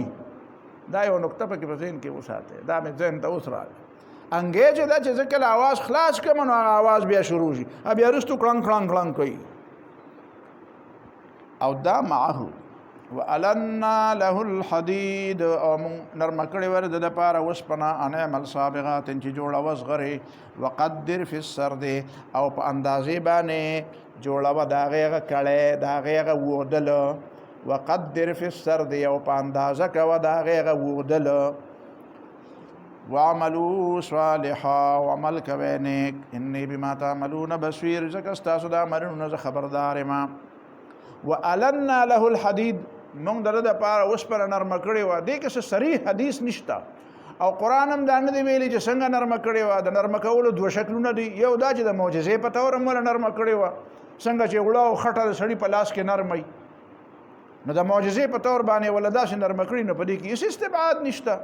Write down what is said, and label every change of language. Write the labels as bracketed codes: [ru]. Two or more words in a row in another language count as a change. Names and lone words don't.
[ps] دا یو نقطه پکې په ذهن کې وساتئ، دا مې ذهن ته اوس راغلی. انګې چې ده چې زه کله آواز خلاص کړم نو هغه آواز بیا شروع شي، بیا وروستو کړنګ کړنګ کړنګ کوي. او دا معهو [ar] وَأَلَنَّا لَهُ الْحَدِيدِ، [ps] او نرمه کړې ور د دپاره وسپنه [ar] ان اعمل سابغات [ps] چې جوړوه زغرې، [ar] وقدر فی السرد، [ps] او په اندازې باندې جوړوه د هغې هغه کړی، د هغې هغه وودله. [ar] وقدر فی السرد، [ps] او په اندازه کوه د هغې هغه وودله. [ar] وعملوا صالحا، [ps] وعمل کوئ نیک، [ar] انی بما تعملون بصیر، [ps] ځکه ستاسو د عملونو زه خبردار یم. [ar] وَأَلَنَّا لَهُ الْحَدِيدِ، [ps] مونږ د ده دپاره اوسپنه نرمه کړې وه. دې کې څه صریح حدیث نشته او قرآن هم دا نه دی ویلي چې څنګه نرمه کړې وه. د نرمه کولو دوه شکلونه دي، یو دا چې د معجزې په طور هم وله نرمه کړې وه، څنګه چې اوړه او خټه د سړي په لاس کې نرموي، نو د معجزې په طور باندې وله داسې نرمه کړي، نو په دې کې هېڅ استبعاد نشته.